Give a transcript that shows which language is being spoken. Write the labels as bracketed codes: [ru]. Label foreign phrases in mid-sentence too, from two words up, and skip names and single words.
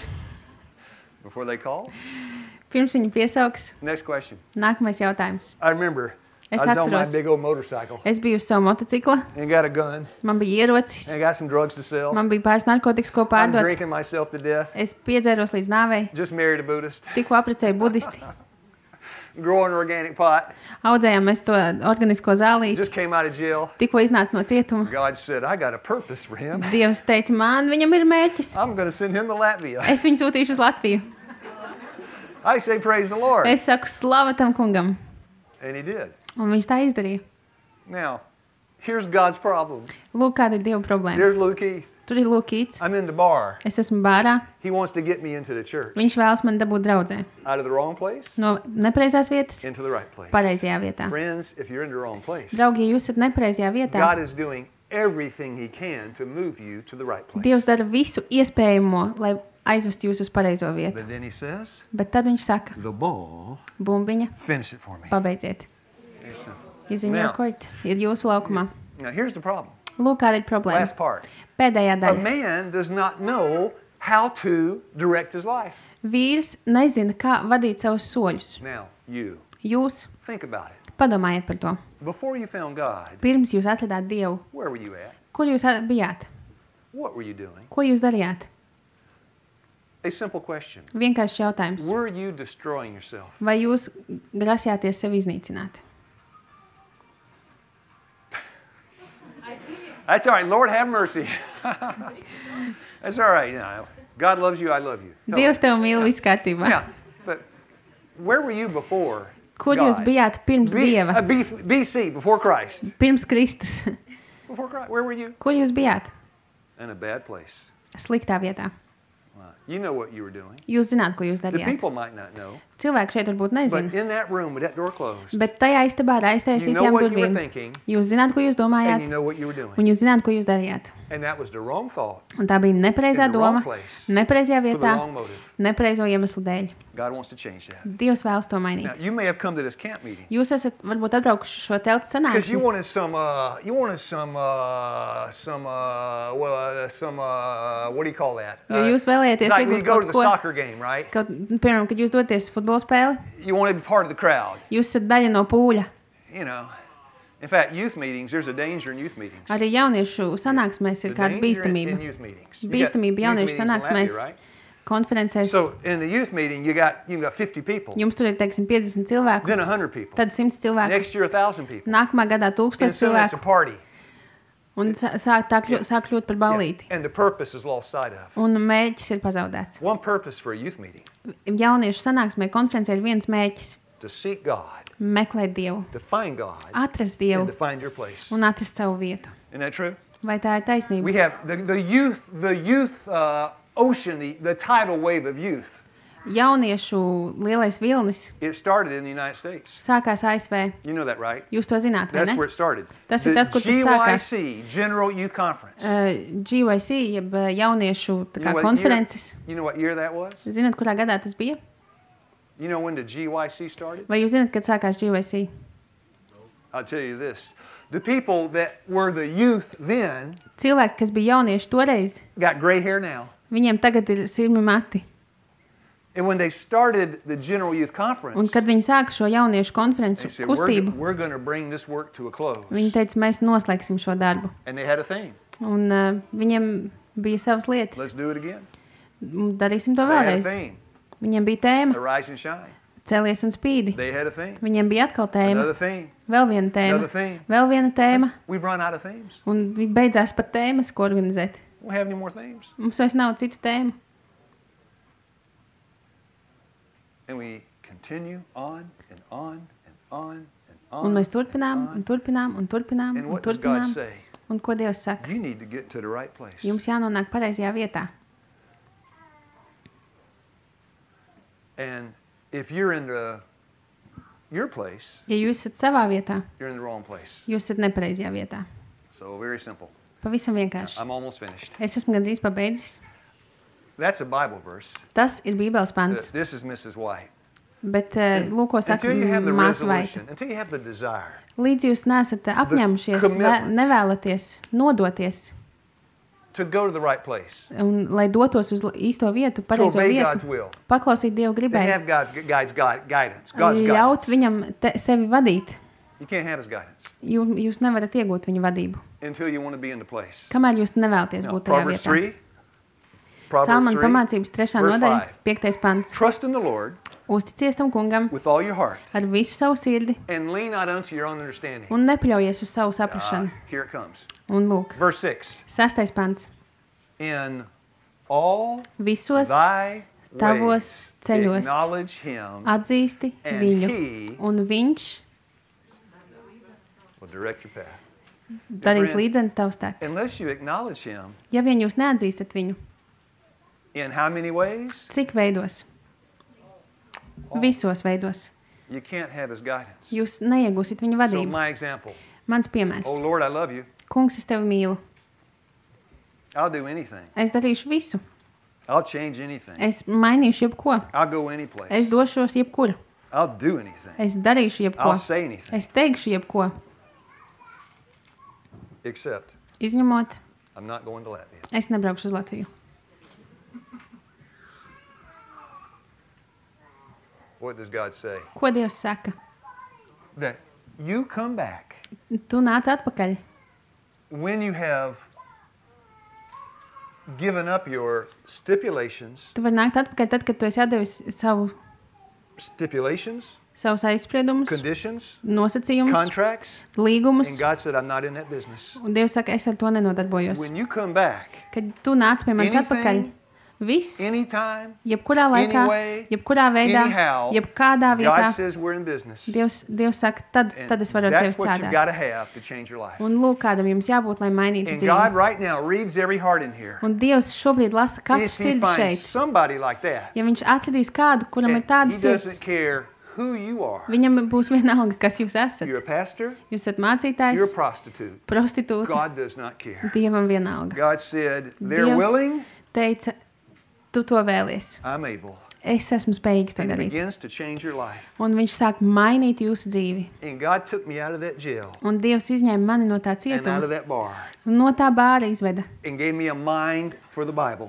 [en] before they call. [lv] Pirms viņu piesauks, [en] Next question. [lv] nākamais jautājums. [en] I remember [lv] Es [en] I was on my [lv] atceros. [en] big old motorcycle [lv] Es biju uz savu motocikla, [en] and got a gun [lv] man bija ierocis, [en] and got some drugs to sell. [lv] man bija pāris narkotikas, ko [en] I'm [lv] pārdot. [en] drinking myself to death. [lv] Es piedzēros līdz nāvei, [en] Just married a Buddhist. [lv] tikko apprecēju budisti. [en] Growing organic pot. [lv] Audzējām mēs to organisko zālīti, [en] Just came out of jail. [lv] tikko iznāca no cietuma. [en] God said, I got a purpose for him. [lv] Dievs teica, man viņam ir mērķis. [en] I'm going to send him to Latvia. [lv] Es viņu sūtīšu uz Latviju. [en] I say, praise the Lord. [lv] Es saku, slava tam kungam. [en] And he did. [lv] Un viņš tā izdarīja. [en] Now, here's God's problem. [lv] Lūk, kāda ir Dieva problēma. [en] There's Lukey. [lv] Tur ir Kīts. [en] I'm in the bar. [lv] Es esmu bārā. [en] He wants to get me into the church. [lv] Viņš vēlas man dabūt draudzē. [en] Out of the wrong place, [lv] No nepareizās vietas, [en] into the right place. [lv] pareizajā vietā. [en] Friends, if you're in the wrong place, [lv] Draugi, ja jūs esat nepareizajā vietā, [en] God is doing everything he can to move you to the right place. [lv] Dievs dara visu iespējamo, lai aizvestu jūs uz pareizo vietu. [en] But then he says, [lv] Bet tad viņš saka, [en] the ball, [lv] bumbiņa, [en] finish it for me. [lv] pabeidziet. [en] Here's something. [lv] Izziņā [en] Now. [lv] kort, ir jūsu laukumā. [en] Now, here's the problem. [lv] Lūk, kāda ir problēma. [en] Last part. [lv] Pēdējā [en] A [lv] daļa. [en] man does not know how to direct his life. [lv] Vīrs nezina, kā vadīt savus soļus. [en] Now, you, [lv] Jūs [en] think about it. [lv] padomājiet par to. [en] Before you found God, [lv] Pirms jūs atradāt Dievu, [en] where were you at? [lv] kur jūs bijāt? [en] What were you doing? [lv] Ko jūs darījāt? [en] A simple question. [lv] Vienkārši jautājums. [en] Were you destroying yourself? [lv] Vai jūs grasījāties sevi iznīcināt? [en] That's all right. Lord, have mercy. That's all right. You know, God loves you. I love you. Totally. [lv] Dievs tev mīl, viss kārtībā. [en] Yeah, but where were you before [lv] Kur jūs [en] God? [lv] bijāt pirms Dieva? [en] BC, before Christ. [lv] Pirms Kristus. [en] Before Christ, where were you? [lv] Kur jūs bijāt? [en] In a bad place. [lv] Sliktā vietā. [en] Wow. You know what you were doing. [lv] Jūs zināt, ko jūs [en] The [lv] darījāt. [en] people might not know. [lv] Cilvēki šeit varbūt [en] But [lv] nezina. [en] in that room with that door closed, [lv] Bet tajā istabā ar [en] you know [lv] aiztaisītām [en] what you were [lv] durvīm. [en] thinking, [lv] Jūs zināt, ko jūs [en] and you [lv] domājāt, [en] know what you were doing. [lv] un jūs zināt, ko jūs darījāt. [en] And that was the wrong thought, [lv] Un tā bija nepareizā [en] in the wrong [lv] doma, [en] place, [lv] nepareizajā [en] for the [lv] vietā, [en] wrong motive. [lv] nepareizo iemeslu dēļ. [en] God wants to change that. [lv] Dievs vēlas to [en] Now, [lv] mainīt. [en] you may have come to this camp meeting [lv] Jūs esat varbūt atbraukuši šo teltu [en] because you [lv] sanāksmi, [en] wanted what do you call that? [lv] jo jūs vēlējāties [en] It's like when you [lv] iegūt [en] go to [lv] kaut [en] the [lv] ko, [en] soccer game, right? [lv] piemēram, kad jūs doties futbola spēli, [en] You wanted to be part of the crowd, [lv] jūs esat daļa no pūļa. [en] you know. In fact, youth meetings, there's a danger in youth meetings. [lv] Arī jauniešu sanāksmēs ir [en] The [lv] kāda [en] danger in [lv] bīstamība. [en] youth meetings. You got [lv] Bīstamība [en] youth [lv] jauniešu [en] meetings in [lv] sanāksmēs, [en] Latvia, right? [lv] konferencēs. [en] So in the youth meeting, you got 50 people, [lv] Jums tur ir, teiksim, 50 cilvēku, [en] then 100 people. [lv] tad 100 cilvēku. [en] Next year, 1,000 people. [lv] Nākamā gadā 1000 [en] And soon it's a [lv] cilvēku. [en] party. [lv] Un sāk kļūt par ballīti. [en] And the purpose is lost sight of. [lv] Un mērķis ir pazaudēts. [en] One purpose for a youth meeting. [lv] Jauniešu sanāksmē konferencē ir viens mērķis. [en] To seek God. [lv] Meklēt Dievu. [en] To find God. [lv] Atrast Dievu. [en] And to find your place. [lv] Un atrast savu vietu. [en] Isn't that true? [lv] Vai tā ir taisnība? [en] We have the youth ocean, the tidal wave of youth. [lv] Jauniešu lielais vilnis. [en] It started in the United States. [lv] Sākās ASV. [en] You know that, right? [lv] Jūs to zināt, vai ne? [en] That's where it started. [lv] Tas ir tas, kur tas sākās. [en] GYC, General Youth Conference. [lv] GYC, jeb jauniešu konferences. [en] You know what year that was? [lv] Zināt, kurā gadā tas bija? [en] You know when the GYC started? [lv] Vai jūs zināt, kad sākās GYC? [en] I'll tell you this. The people that were the youth then [lv] cilvēki, kas bija jaunieši toreiz, [en] got gray hair now. [lv] Viņiem tagad ir sirmi mati. [en] And when they started the General Youth Conference, [lv] un kad viņi sāka šo jauniešu konferenci kustību, [en] we're going to bring this work to a close. [lv] Viņi teica, mēs noslēgsim šo darbu. [en] And they had a theme. [lv] Un viņiem bija savas lietas. [en] Let's do it again. [lv] Darīsim to vēlreiz. Viņiem bija tēma. [en] Arise and shine. [lv] Celies un spīdi. [en] They had a theme. [lv] Viņiem bija atkal tēma. [en] Another theme. [lv] Vēl viena tēma. [en] Another theme. [lv] Vēl viena tēma. [en] We've run out of themes. [lv] Un beidzās pat tēmas, ko organizēt. [en] We don't have any more themes. [lv] Mums vairs nav citu tēmu. [en] And we continue on and on and on and on. [lv] Un mēs turpinām un turpinām un turpinām [en] and [lv] un [en] what does [lv] turpinām. [en] God say? [lv] Un ko Dievs saka? [en] You need to get to the right place. [lv] Jums jānonāk pareizajā vietā. [en] And if you're in your place, [lv] Ja jūs esat savā vietā, [en] you're in the wrong place. [lv] jūs esat nepareizajā vietā. [en] So very simple. [lv] Pavisam vienkārši. [en] I'm almost finished. [lv] Es esmu gandrīz pabeidzis. [en] That's a Bible verse. [lv] Tas ir Bībeles pants. [en] This is Mrs. White. [lv] Bet lūko saka [en] Until you have the [lv] māsa Vaita. [en] resolution, until you have the desire, [lv] Līdz jūs neesat apņēmušies, [en] commitment. [lv] nevēlaties, nodoties, [en] to go to the right place, [lv] un lai dotos uz īsto vietu, [en] to [lv] pareizo [en] obey God's [lv] vietu, [en] will, [lv] paklausīt Dievu [en] to [lv] gribai, [en] have God's guidance, God's [lv] ļaut [en] guidance. [lv] viņam sevi vadīt. [en] You can't have His guidance [lv] Jūs nevarat iegūt viņa vadību, [en] until you want to be in the place. [lv] kamēr jūs nevēlaties [en] Now, [lv] būt tajā [en] Proverbs [lv] vietā. [en] 3, Proverbs [lv] Salmanu 3, pamācības 3. [en] verse [lv] nodaļa, 5. 5. pants. [en] Trust in the Lord [lv] Uzticies tam kungam [en] with all your heart, [lv] ar visu savu sirdi [en] and lean not unto your own understanding. [lv] un nepaļaujies uz savu saprašanu. [en] Here it comes. [lv] Un lūk, [en] Verse 6. [lv] 6. pants. [en] In all [lv] Visos [en] thy [lv] tavos [en] ways [lv] ceļos [en] acknowledge Him, [lv] atzīsti [en] and [lv] viņu, [en] He [lv] un viņš [en] will direct your path. [lv] darīs [en] friends, [lv] līdzenis tavs tekus. [en] Unless you acknowledge Him, [lv] Ja vien jūs neatzīstat viņu, [en] in how many ways? [lv] cik veidos? Visos veidos. [en] You can't have His guidance. [lv] Jūs neiegūsit viņa [en] So [lv] vadību. [en] my example. [lv] Mans piemērs. [en] Oh Lord, I love you. [lv] Kungs, es tevi mīlu. [en] I'll do anything. [lv] Es darīšu visu. [en] I'll change anything. [lv] Es mainīšu jebko. [en] I'll go any place. [lv] Es došos jebkur. [en] I'll do anything. [lv] Es darīšu jebko. [en] I'll say anything. [lv] Es teikšu jebko. [en] Except [lv] Izņemot, [en] I'm not going to Latvia. [lv] es nebraukšu uz Latviju. [en] What does God say? [lv] Ko Dievs saka? [en] That you come back [lv] Tu nāc atpakaļ, [en] when you have given up your stipulations, [lv] tu vari nākt atpakaļ tad, kad tu esi atdevis savus aizspriedumus, [en] conditions, [lv] nosacījumus, [en] contracts, [lv] līgumus, [en] and God said, I'm not in that business. [lv] un Dievs saka, es ar to nenodarbojos. [en] When you come back, [lv] Kad tu nāc pie manis [en] Anything, [lv] atpakaļ, viss, [en] anytime, [lv] jebkurā laikā, [en] anyway, [lv] jebkurā veidā, [en] anyhow, [lv] jebkādā vietā, [en] God says we're in business. [lv] Dievs saka, tad [en] And [lv] es varu ar tevi [en] that's what you've got to [lv] strādāt. [en] have to change your life. [lv] Un lūk, kādam jums jābūt, lai mainītu [en] And God [lv] dzīvi. [en] right now reads every heart in here. [lv] Un Dievs šobrīd lasa katru [en] If He [lv] sirdi [en] finds [lv] šeit. [en] somebody like that, [lv] Ja viņš atradīs kādu, kuram ir [en] and [lv] tāda [en] He doesn't [lv] sirds, [en] care who you are. [lv] viņam būs vienalga, kas jūs esat. [en] You're a pastor, [lv] Jūs esat [en] you're a [lv] mācītājs, [en] prostitute. [lv] prostitūta, [en] God does not care. [lv] Dievam vienalga. [en] God said, they're [lv] Dievs [en] willing, [lv] teica, tu to vēlies. [en] I'm able. [lv] Es esmu spējīgs to [en] And He [lv] darīt. [en] begins to change your life. [lv] Un viņš sāk mainīt jūsu dzīvi. [en] And God took me out of that jail [lv] Un Dievs izņēma mani no tā [en] and out of [lv] cietuma. [en] that bar [lv] Un no tā bāra izveda. [en] and gave me a mind for the Bible.